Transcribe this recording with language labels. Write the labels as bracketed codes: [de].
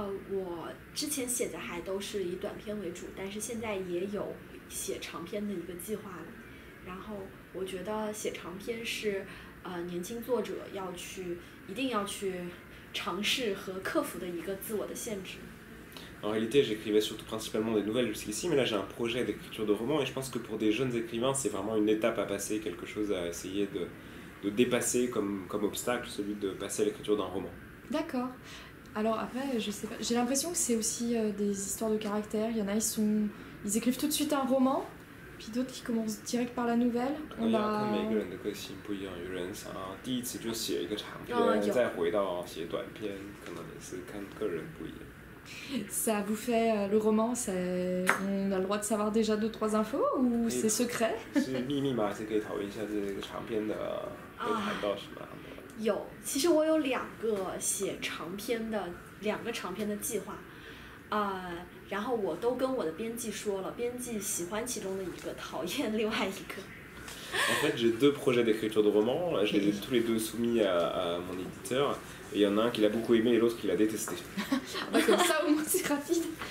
[zh] 我之前写的还都是以短篇为主，但是现在也有写长篇的一个计划了。然后我觉得写长篇是年轻作者一定要去尝试和克服的一个自我的限制。 [fr] En réalité, j'écrivais surtout principalement des nouvelles jusqu'ici, mais là j'ai un projet d'écriture de roman, et je pense que pour des jeunes écrivains, c'est vraiment une étape à passer, quelque chose à essayer de dépasser comme obstacle, celui de passer à l'écriture d'un roman. D'accord. Alors après, je sais pas, j'ai l'impression que c'est aussi des histoires de caractère. Il y en a, ils écrivent tout de suite un roman, puis d'autres qui commencent direct par la nouvelle. [zh] 每个人的个性不一样，有人想要第一次就写一个长篇，再回到写短篇，可能也是看个人不一样。 [fr] Ça vous fait le roman, on a le droit de savoir déjà 2-3 infos ou c'est secret？ [zh] 是秘密吗？还是可以讨论一下这个长篇的会谈到什么样的？有，其实我有两个长篇的计划，然后我都跟我的编辑说了，编辑喜欢其中的一个，讨厌另外一个。 [fr] En fait, j'ai 2 projets d'écriture de romans, je les ai tous les 2 soumis à mon éditeur, et il y en a un qui l'a beaucoup aimé et l'autre qui l'a détesté. Comme ça au moins c'est rapide.